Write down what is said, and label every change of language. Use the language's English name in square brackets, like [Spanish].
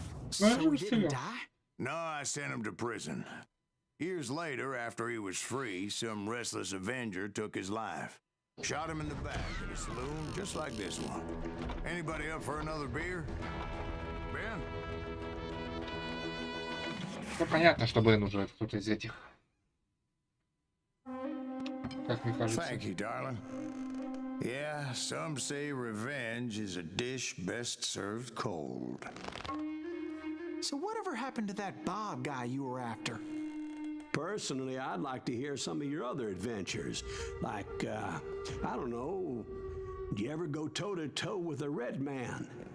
[English] So he didn't die? No, I sent him to prison. Years later, after he was free, some restless Avenger took his life. Shot him in the back in a saloon just like this one. Anybody up for another beer? Ben? [Russian] Ну, понятно, что Бен уже кто-то из этих. Как мне кажется. [English] Thank you, darling. Yeah, some say revenge is a dish best served cold. So whatever happened to that Bob guy you were after? Personally, I'd like to hear some of your other adventures. Like, I don't know, do you ever go toe-to-toe with a red man?